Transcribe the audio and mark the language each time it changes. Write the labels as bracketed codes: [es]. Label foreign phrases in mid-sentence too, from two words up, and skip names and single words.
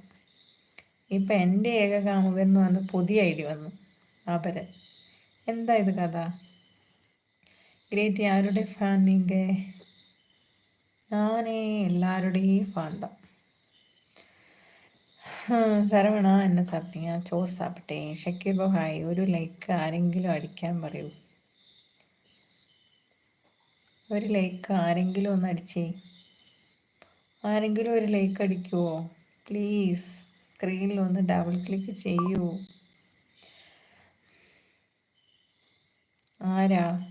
[ml] ഇപ്പം എൻ്റെ ഏക കാമുകൻ എന്ന് പറഞ്ഞ് പുതിയ ഐ ഡി വന്നു, അപരൻ. എന്താ ഇത് കഥ? ഗ്രേറ്റ്. [ta] யாருடைய ஃபேன் நீங்க? நானே எல்லாருடையும் ஃபேன் தான். சரவணா, என்ன சாப்பிட்டீங்க? [ml] ചോറ് സാപ്പിട്ടേ. ഷക്കീബോ ഹായ്. ഒരു ലൈക്ക് ആരെങ്കിലും അടിക്കാൻ പറയൂ. ഒരു ലൈക്ക് ആരെങ്കിലും ഒന്ന് അടിച്ചേ. ആരെങ്കിലും ഒരു ലൈക്ക് അടിക്കുമോ പ്ലീസ്? സ്ക്രീനിൽ ഒന്ന് [en] double click [ml] ചെയ്യൂ. ആരാ?